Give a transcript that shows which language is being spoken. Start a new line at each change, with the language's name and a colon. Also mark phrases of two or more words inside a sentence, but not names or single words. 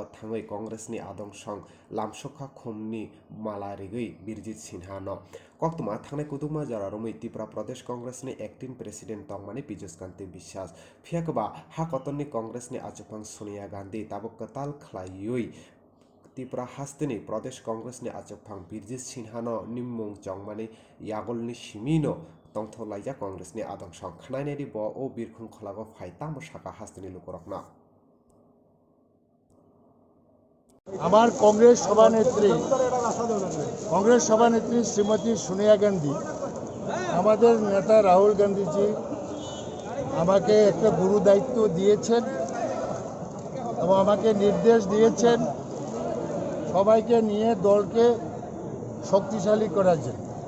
Kok Borok: थाङै कांग्रेसनि आदंसं लामसुखा खुमनि माला रिगै बिरजित सिन्हानो कक्तमा थांनाय कुदुमा जरा रमै त्रिपुरा प्रदेश कांग्रेसनि
English: acting president
Kok Borok: तंमानि पीयूष कांति विश्वास फियाकबा हा कतननि कांग्रेसनि आचुकफां सोनिया गांधी ताबो कताल खलायै त्रिपुरा हास्तिनि प्रदेश कांग्रेसनि आचुकफां बिरजित सिन्हानो निम्मुं चंमानि यागलनि सिमिनो तंथलाइजा कांग्रेसनि आदंसं खनायनायनि ब ओ बिरखुं खलागो फाइतामो साका हास्तिनि लुकरकना
Bangla: আমার কংগ্রেস সভানেত্রী শ্রীমতী সোনিয়া গান্ধী আমাদের নেতা রাহুল গান্ধীজি আমাকে একটা গুরু দায়িত্ব দিয়েছেন এবং আমাকে নির্দেশ দিয়েছেন সবাইকে নিয়ে দলকে শক্তিশালী করার জন্য